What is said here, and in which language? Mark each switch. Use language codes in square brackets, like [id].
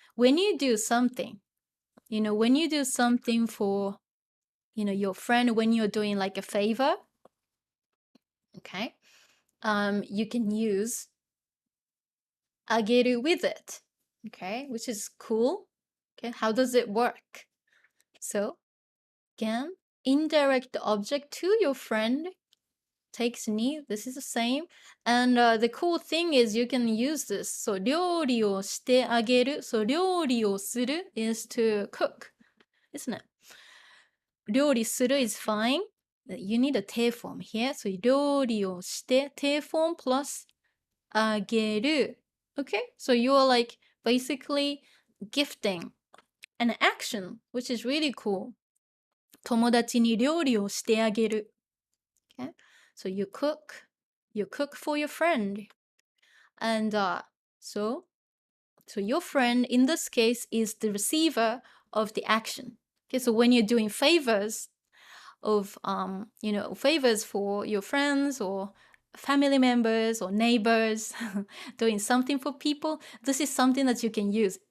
[en] When you do something, when you do something for, your friend, when you're doing like a favor, okay, you can use あげる with it, okay, which is cool. Okay, how does it work? So, again, indirect object to your friend takes ni. This is the same. And the cool thing is you can use this. [ja] So, 料理をしてあげる. [en] So, 料理をする is to cook, isn't it? 料理する is fine. You need a 定 form here. So, 料理をして、定 form plus あげる. Okay, so you are like basically gifting an action, which is really cool. [ja] 友達に料理をしてあげる. [en] Okay, so you cook for your friend. And so your friend in this case is the receiver of the action. Okay, so when you're doing favors of favors for your friends or family members or neighbors, doing something for people, this is something that you can use.